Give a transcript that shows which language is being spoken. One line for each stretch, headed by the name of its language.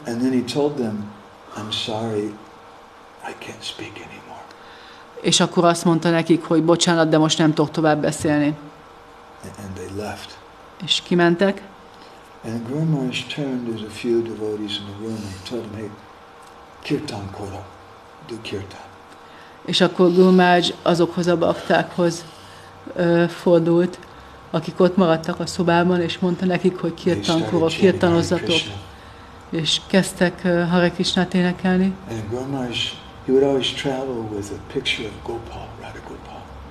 English: And then he told them, I'm sorry, I can't speak anymore.
Hungarian: És akkor azt mondta nekik, hogy bocsánat, de most nem tudok tovább beszélni.
English: And they left.
Hungarian: És kimentek.
English: And Gour Maharaj turned, there's a few devotees in the room, and he told them, hey,
Bangla: kirtan kora,
English: do kirtan.
Hungarian: És akkor Gour Maharaj azokhoz a baktákhoz fordult, akik ott maradtak a szobában, és mondta nekik, hogy kirtankora, kirtanozzatok. És kezdtek Hare Krishnát énekelni.
English: And Gour Maharaj, he would always travel with a picture of Gopal, Radha Gopal.